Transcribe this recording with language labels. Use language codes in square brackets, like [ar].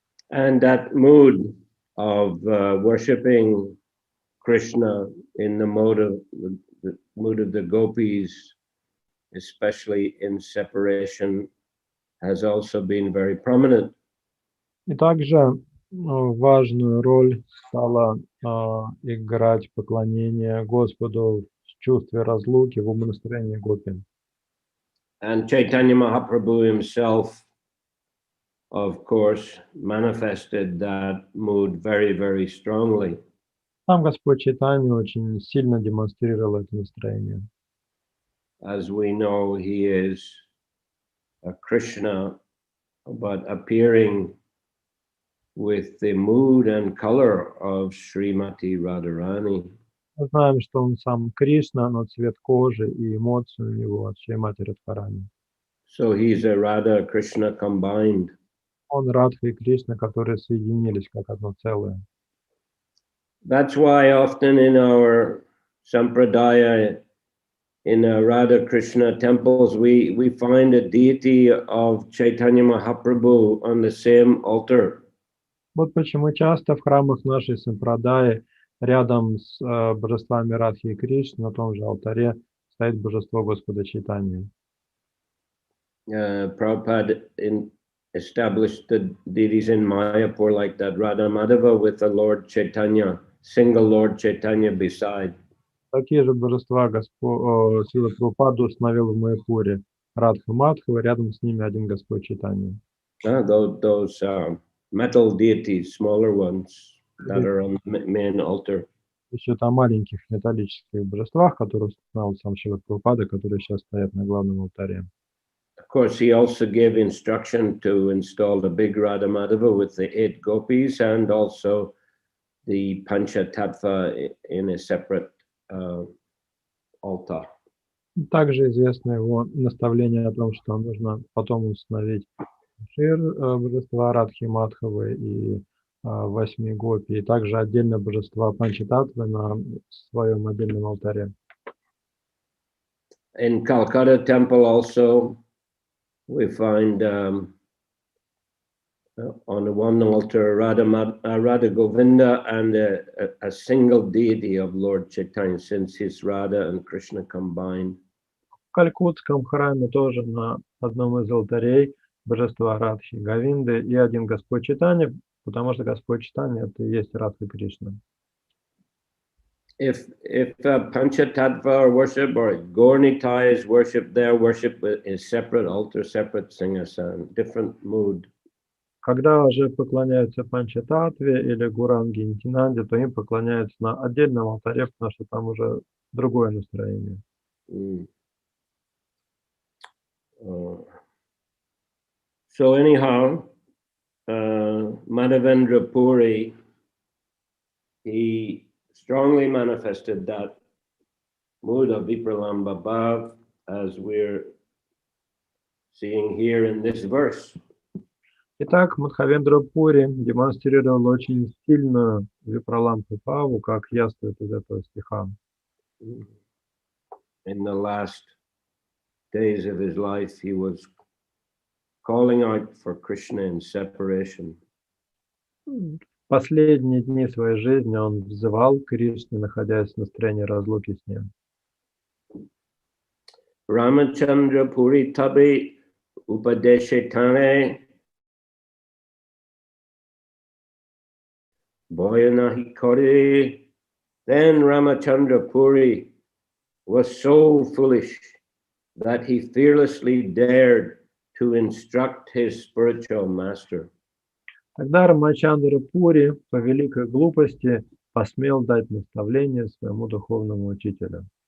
[en] And that mood of worshiping Krishna in the mode of the gopis, especially in separation, has also been very prominent. [ru] И также важную роль стало играть поклонение Господу в чувстве разлуки, в умонастроении гопи. [en] And Chaitanya Mahaprabhu himself, of course, manifested that mood very, very strongly. [ru] Сам Господь Чайтанья очень сильно демонстрировал это настроение. [en] As we know, he is a Krishna, but appearing with the mood and color of Srimati Radharani. [ru] Мы знаем, что он сам Кришна, но цвет кожи и эмоции у него от Шримати Радхарани. [en] So he's a Radha Krishna combined. [ru] Он Радха и Кришна, которые соединились как одно целое. [en] That's why often in our sampradaya, in Radha Krishna temples, we find a deity of Chaitanya Mahaprabhu on the same altar. [ru] Вот почему часто в храмах нашей сампрадаи рядом с божествами Радхи и Кришны на том же алтаре стоит божество Господа Чайтаньи. [en] Prabhupada established the deities in Mayapur like that, Radha Madhava with the Lord Chaitanya, single Lord Chaitanya beside. [ru] Такие же божества Шриле Прабхупады установил в Майяпуре. Радха Мадхава, рядом с ними один Господь Чайтанья. [en] Those metal deities, smaller ones that are on the main altar. [ru] Еще о маленьких металлических божествах, которые установил сам Шрила Прабхупада, которые сейчас стоят на главном алтаре. [en] Of course, he also gave instruction to install the big Radha Madhava with the 8 gopis and also the Panchatattva in a separate altar. [ru] Также известно его наставление о том, что нужно потом установить божества Радхи Мадхавы и 8 гопи, и также отдельно божества Панчататтвы на своем отдельном алтаре. [en] In Calcutta temple also, we find on one altar Radha Govinda and a single deity of Lord Chaitanya, since he's Radha and Krishna combined. [ru] В Калькутском храме тоже на одном из алтарей божества Радхи Говинды и один Господь Чайтанья, потому что Господь Чайтанья это и есть Радха Кришна. [en] If Panchatattva worship or Gaurnitai is worship, their worship is separate altar, separate singasan, different mood. [ru] Когда же поклоняются Панчататтве или Гуранги Нитинанде, то им поклоняются на отдельном алтаре, потому что там уже другое настроение. [en] So anyhow, Madhavendra Puri, he strongly manifested that mood of Vipralamba Bhav as we're seeing here in this verse. [ru] Итак, Мадхавендра Пури демонстрировал очень сильную Випралампу Бхаву, как яствует из этого стиха. [en] In the last days of his life, he was calling out for Krishna in separation. [ru] В последние дни своей жизни он взывал к Кришне, находясь в настроении разлуки с ним. [bn] Ramachandra Puri Tabi Upadeshetane Boyanahi Kori. [en] Then Ramachandra Puri was so foolish that he fearlessly dared to instruct his spiritual master. [ru] Тогда Рамачандра Пури по великой глупости посмел дать наставление своему духовному учителю.